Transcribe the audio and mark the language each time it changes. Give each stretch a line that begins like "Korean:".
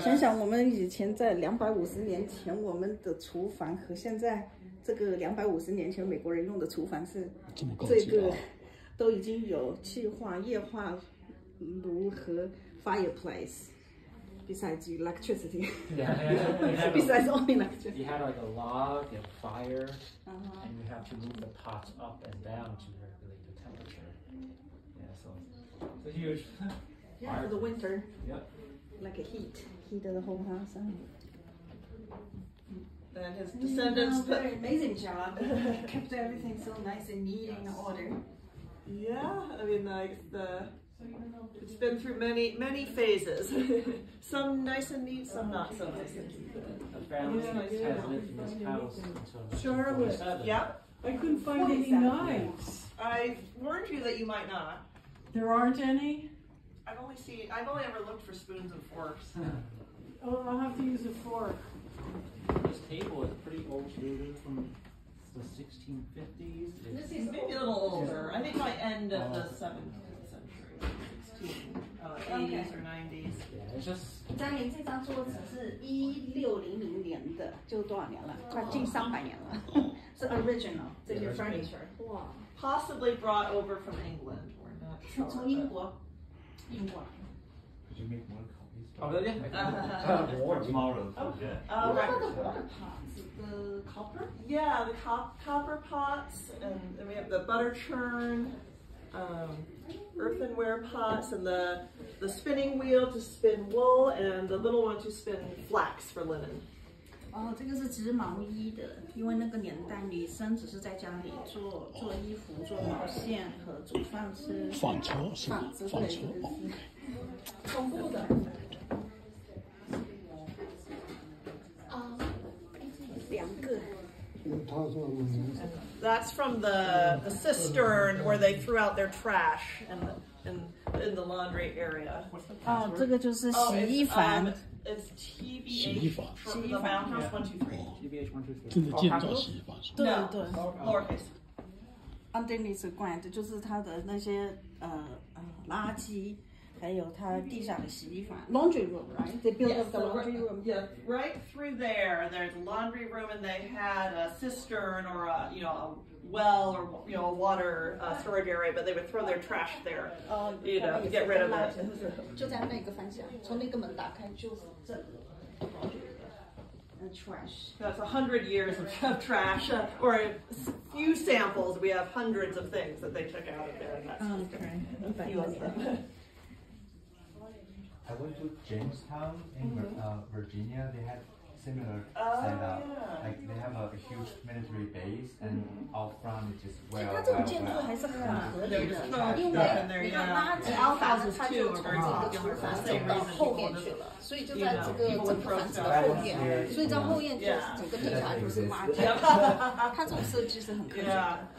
Chinese: 想想我们以前在250年前，我们的厨房和现在这个250年前美国人用的厨房是这个都已经有气化、液化炉和 fireplace.
English: Besides electricity. Besides only electricity. You had like a log and fire, and you have to move the pots up and down to regulate the temperature. Yeah, so it's a huge. Yeah, for the winter. Yep. Like a heat of the whole house. and his descendants. Very amazing job. Kept everything so nice and neat and in order. Yeah, I mean, like it's been through many phases. Some nice and neat, some not so nice and neat. The family has lived in this house until Charlotte. 1947. Yeah, I couldn't find any knives. I warned you that you might not. There aren't any? I've only ever looked for spoons and forks. Oh, I'll have to use a fork. This table is pretty old, from the 1650s. This is maybe a little older. I think by end of the 17th century, 80s or 90s. Yeah, it's just.
Chinese: 张明这张桌子是1600年的，就多少年了？快近300年了，是 original 这些 furniture。哇
English: Possibly brought over from England. We're not sure.
Chinese: 从英国来。
English: Could you make more copies? Oh, yeah. For tomorrow. Yeah. What about the water pots? The copper? Yeah, the copper pots, and then we have the butter churn, earthenware pots, and the spinning wheel to spin wool, and the little one to spin flax for linen.
Chinese: 哦，这个是织毛衣的，因为那个年代女生只是在家里做衣服、做毛线和煮饭吃。纺车是吧？纺织纺车对，哦。中部的。 2个。
English: That's from the cistern where they threw out their trash in the laundry area.
Chinese: 哦，这个就是洗衣房。
English: It's TBH from the Mountain House 123. TBH 123.
Chinese: 真的建造洗衣房是吧？对对。
English: Lowercase. Underneath ground
Chinese: 就是它的那些垃圾，还有它地下的洗衣房
English: laundry room, right? They built up the laundry room. Yeah, right through there. There's a laundry room, and they had a cistern or a well or a water storage area, but they would throw their trash there, to get rid of it.
Chinese: 就在那个方向，从那个门打开就是这个 trash.
English: That's 100 years of trash, or a few samples. We have hundreds of things that they took out of there. And that's a few of them. I went to Jamestown in Virginia. They had similar setup. Yeah. Like they have a huge military base, and out front it's just
Chinese: 它这种建筑还是很合理的，因为你看垃圾房呢，它就从这个厨房走到后面去了，所以就在这个整个房子的后面，所以在后面就是整个地下就是垃圾。它这种设计是很科学的。